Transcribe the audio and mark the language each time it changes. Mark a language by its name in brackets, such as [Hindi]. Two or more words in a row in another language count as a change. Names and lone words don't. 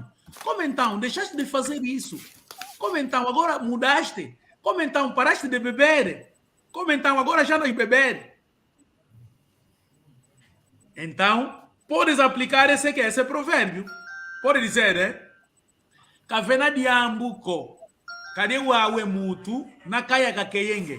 [Portuguese] Como então? Deixaste de fazer isso? Como então? Agora mudaste? Como então? Paraste de beber? Como então? Agora já não é beber? Então, podes aplicar esse provérbio. Pode dizer, né? [Kimbundu] Kavena diambuko. Kade wawe mutu na kaya kakeyenge.